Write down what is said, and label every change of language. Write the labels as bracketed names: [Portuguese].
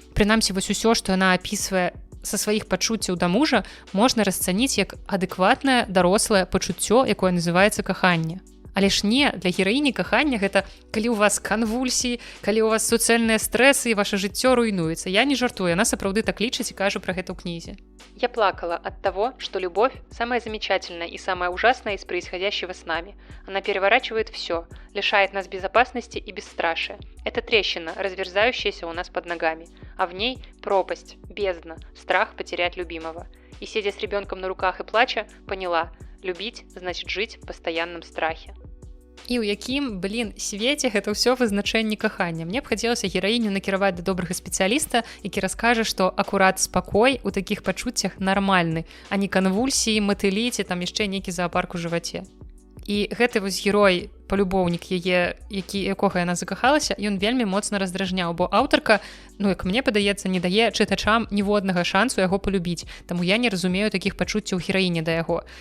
[Belarusian] Прынамсі, вось усё, што яна апісвае са сваіх пачуццяў да мужа, можна расцаніць як адэкватнае дарослае пачуццё, якое называецца каханне. Але ж не, для гераіні кахання гэта калі ў вас канвульсіі, калі ў вас суцэльныя стрэсы і ваше жыццё руйнуецца. Я не жартую, яна сапраўды так лічыць і кажа пра гэта ў кнізе. [Russian] Я плакала от того, что любовь – самая замечательная и самая ужасная из происходящего с нами. Она переворачивает все, лишает нас безопасности и бесстрашия. Это трещина, разверзающаяся у нас под ногами, а в ней пропасть, бездна, страх потерять любимого. И сидя с ребенком на руках и плача, поняла – любить значит жить в постоянном страхе. [Belarusian] І ў якім, свеце гэта ўсё вызначэнне кахання. Мне б хацелася гераіню накіраваць да добрага спецыяліста, які раскажа, што акурат спакой у такіх пачуццях нармальны, а не канвульсіі, матылі ці там яшчэ нейкі заапарк у жываце. І гэты вось герой, палюбоўнік яе, якога яна закахалася, ён вельмі моцна раздражняў, бо аўтарка, як мне падаецца, не дае чытачам ніводнага шансу яго палюбіць, таму я не разумею такіх пачуццяў гераіні да яго.